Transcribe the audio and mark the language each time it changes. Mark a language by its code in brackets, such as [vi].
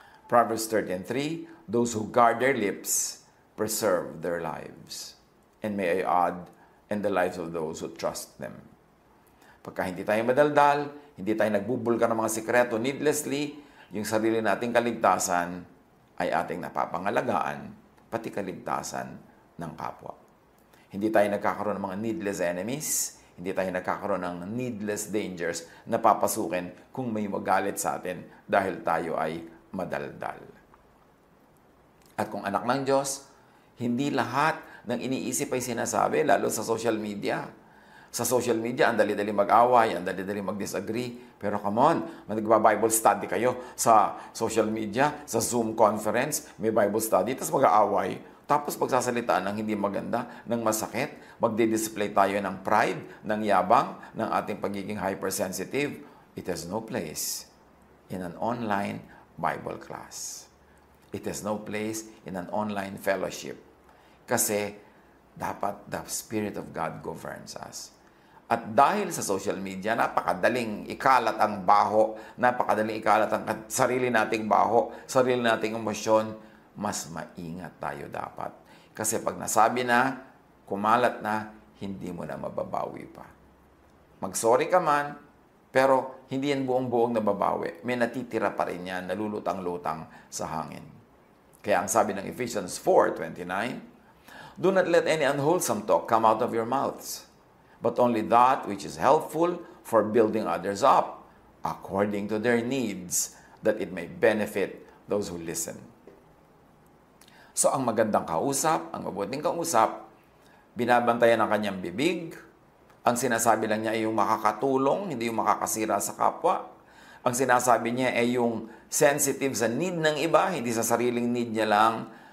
[en] Proverbs 13:3, those who guard their lips preserve their lives. And may I add, and the lives of those who trust them. [tl] Pagka hindi tayo madaldal, hindi tayo nagbubulga ng mga sikreto needlessly, yung sarili nating kaligtasan ay ating napapangalagaan, pati kaligtasan ng kapwa. Hindi tayo nagkakaroon ng mga [en] needless enemies, [tl] hindi tayo nagkakaroon ng [en] needless dangers [tl] na papasukin kung may magalit sa atin dahil tayo ay madaldal. At kung anak ng Diyos, hindi lahat ng iniisip ay sinasabi, lalo sa social media. Sa social media, ang dali-dali mag-away, ang dali-dali mag-disagree. Pero [en] come on, [tl] mag-Bible study kayo sa social media, sa Zoom conference, may Bible study, tapos mag-away. Tapos magsasalitaan ng hindi maganda, ng masakit, magdi-display tayo ng pride, ng yabang, ng ating pagiging hypersensitive. [en] It has no place in an online Bible class. It has no place in an online fellowship. [tl] Kasi dapat [en] the Spirit of God governs us. [tl] At dahil sa social media, napakadaling ikalat ang baho, napakadaling ikalat ang sarili nating baho, sarili nating emosyon, mas maingat tayo dapat. Kasi pag nasabi na, kumalat na, hindi mo na mababawi pa. Mag-sorry ka man, pero hindi yan buong-buong nababawi. May natitira pa rin yan, nalulutang-lutang sa hangin. Kaya ang sabi ng [en] Ephesians 4:29, do not let any unwholesome talk come out of your mouths, but only that which is helpful for building others up according to their needs, that it may benefit those who listen. [tl] So ang magandang kausap, ang mabuting kausap, binabantayan ang kanyang bibig, ang sinasabi lang niya ay yung makakatulong, hindi yung makakasira sa kapwa. Ang sinasabi niya ay yung sensitive sa need ng iba, hindi sa sariling need niya lang.